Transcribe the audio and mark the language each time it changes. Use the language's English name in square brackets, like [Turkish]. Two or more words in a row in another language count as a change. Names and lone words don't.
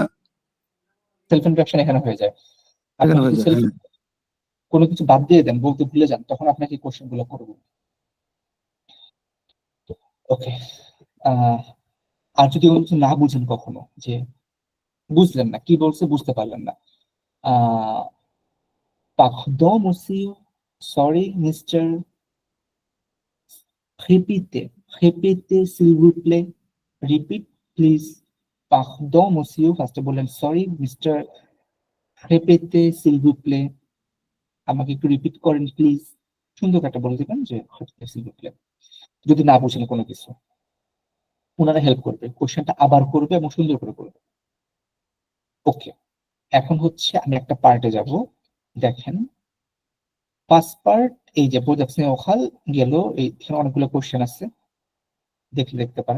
[Bangla] সেলফ ইন্ট্রোডাকশন এখানে হয়ে যায়। আপনি এখানে হয়ে যদি যায়, সেলফ হ্যাঁ। কোনো কিছু বাদ দিয়ে দেন, বলতে ভুলে যান, তখন আপনাকে কোশ্চেন গুলো করবো। ওকে, আর যদি কোনো কিছু না বুঝেন কখনো, যে বুঝলেন না কি বলছে, বুঝতে পারলেন না, [French] pardon monsieur, [English] sorry mister, [French] répétez, répétez s'il vous plaît, [English] repeat please, [French] pardon monsieur, [Bangla] ফার্স্টে বললেন [English] sorry mister, [French] répétez s'il vous plaît, [Bangla] আমাকে একটু রিপিট করেন প্লিজ। সুন্দর একটা বলে দিবেন যে [French] répétez s'il vous plaît, [Bangla] যদি না বুঝেন কোনো কিছু। ওনারা হেল্প করবে, কোশ্চেনটা আবার করবে এবং সুন্দর করে করবে। ওকে, এখন হচ্ছে আমি একটা পার্টে যাব। দেখেন ফার্স্ট পার্ট, এই যে প্রোজেকশন ওখাল গেল, এখানে অনেকগুলো কোশ্চেন আছে, দেখতে পারেন।